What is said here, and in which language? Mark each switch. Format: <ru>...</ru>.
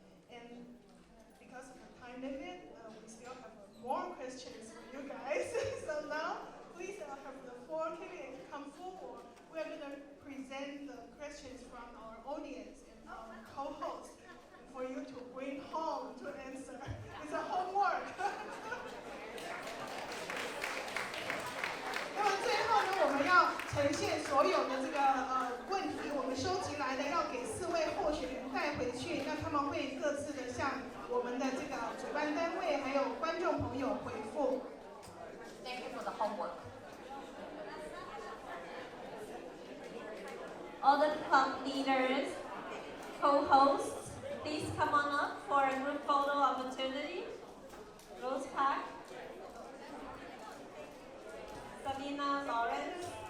<en>And because of the time limit, we still have more questions for you guys. So now, please have the four candidates come forward. We're going to present the questions from our audience and our co-host for you to bring home to answer. It's a homework.</en> <zh>那么最后呢，我们要呈现所有的这个问题，我们收集来的要给4位候选人带回去，那他们会各自的向我们的这个主办单位还有观众朋友回复。</zh> <en>Thank you for the homework. All the club leaders, co-hosts, please come on up for a group photo opportunity. Rose Park, Sabina, Lawrence,</en>